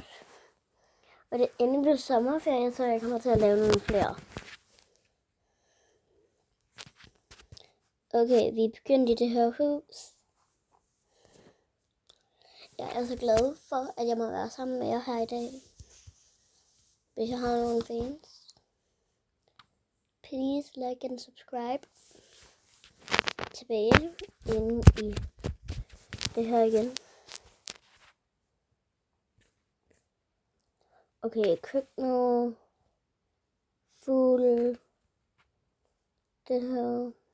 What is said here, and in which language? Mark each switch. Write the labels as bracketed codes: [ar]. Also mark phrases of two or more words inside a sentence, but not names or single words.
[da] Og det er endelig blevet sommerferie, så jeg kommer til at lave nogle flere. Okay, vi er begyndt i det her hus. Jeg er så glad for, at jeg må være sammen med jer her i dag. Hvis jeg har nogle fans, [en] please like and subscribe. [da] Tilbage ind i det her igen. Okay, køkkenet, fugle, det her.